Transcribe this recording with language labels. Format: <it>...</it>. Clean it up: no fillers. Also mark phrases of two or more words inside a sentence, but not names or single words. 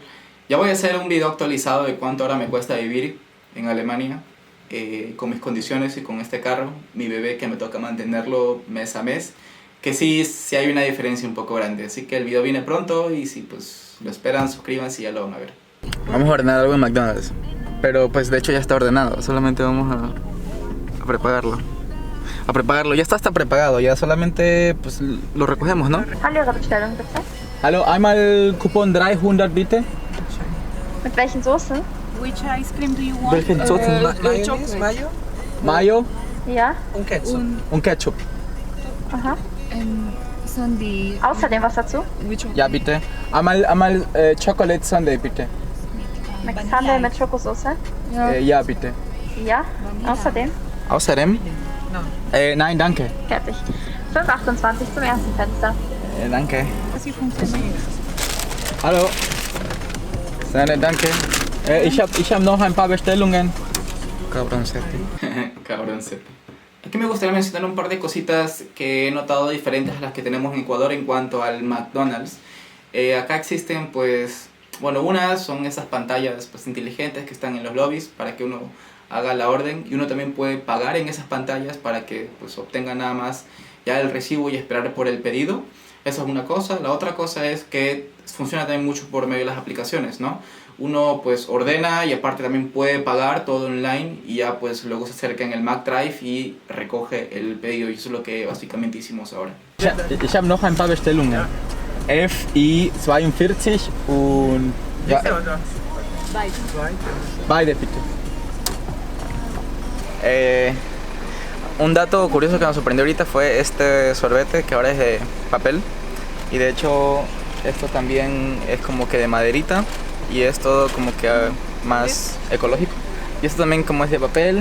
<es>Ya voy a hacer un video actualizado de cuánto ahora me cuesta vivir en Alemania, con mis condiciones y con este carro, mi bebé, que me toca mantenerlo mes a mes, que sí hay una diferencia un poco grande. Así que el video viene pronto, y si pues lo esperan, suscríbanse y ya lo van a ver. Vamos a ordenar algo en McDonald's, pero pues de hecho ya está ordenado, solamente vamos a prepararlo. Ya está hasta prepagado, ya solamente pues lo recogemos, ¿no?</es> <de>Hallo, Ihre Bestellung bitte. Hallo, einmal Coupon 300 bitte. Mit welchen Soßen?</de> <en>Which ice cream do you want?</en> <de>Welchen Soßen? Mayonnaise, mayo? Mayo Ja. Und Ketchup. und Ketchup. Aha. Sundae. Außerdem was dazu?</de> <en>Which one?</en> <de>Ja, bitte. Einmal Chocolate Sundae, bitte. McSundae mit Schokosoße? Ja, bitte. Ja. Außerdem? Außerdem?</de> <en>No.</en> <de>Nein, danke. Fertig. 5,28 zum ersten Fenster. Danke.</de> <es>Así funciona.</es> <de>Hallo. Danke. Ich hab noch ein paar Bestellungen.</de> <es>Cabroncete. Cabroncete. Aquí me gustaría mencionar un par de cositas que he notado diferentes a las que tenemos en Ecuador en cuanto al McDonald's. Acá existen pues, bueno, unas son esas pantallas pues inteligentes que están en los lobbies para que uno haga la orden, y uno también puede pagar en esas pantallas para que pues obtenga nada más ya el recibo y esperar por el pedido. Esa es una cosa. La otra cosa es que funciona también mucho por medio de las aplicaciones, ¿no? Uno pues ordena y aparte también puede pagar todo online, y ya pues luego se acerca en el McDrive y recoge el pedido, y eso es lo que básicamente hicimos ahora.</es> <de>Ich habe noch ein paar Bestellungen. FI42 und... Ja, beide bitte.</de> <es>Un dato curioso que nos sorprendió ahorita fue este sorbete, que ahora es de papel, y de hecho esto también es como que de maderita, y es todo como que más ecológico, y esto también como es de papel.</es>